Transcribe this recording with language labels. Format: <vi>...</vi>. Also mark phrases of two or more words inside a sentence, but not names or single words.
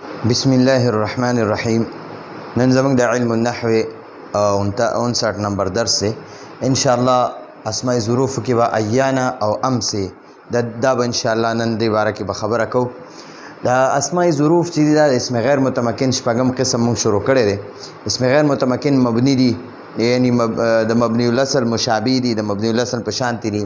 <ar>بسم الله الرحمن الرحیم.</ar> <ps>نن زموږ د علم النحو 59 نمبر درس ہے انشاءاللہ. اسماء ظروف کې به ایانا او امسی دا به انشاءاللہ نن دې باره کې به خبره کوو. دا اسماء ظروف چې دي دا اسم غیر متمکن شپږم قسم موږ شروع کړی دی. اسم غیر متمکن مبني دي، یعنی د مبني الاصل مشابه دي، د مبني الاصل په شان دي.</ps>